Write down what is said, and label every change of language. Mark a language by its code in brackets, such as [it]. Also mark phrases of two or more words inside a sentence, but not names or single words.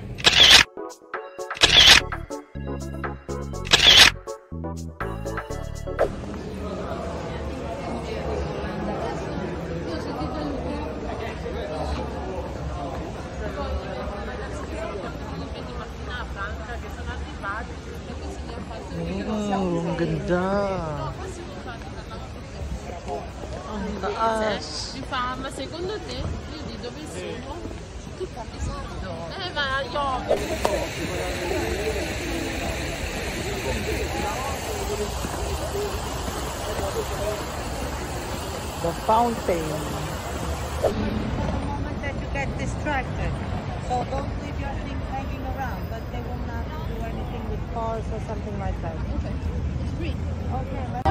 [tl] Wow, ang ganda. Ang taas. [it] Mi fa, ma secondo te io di dove sono? Ma io [en] The fountain. The moment that you get distracted, so don't leave your things hanging around, but they will not do anything with cars or something like that. okay, it's green. Okay,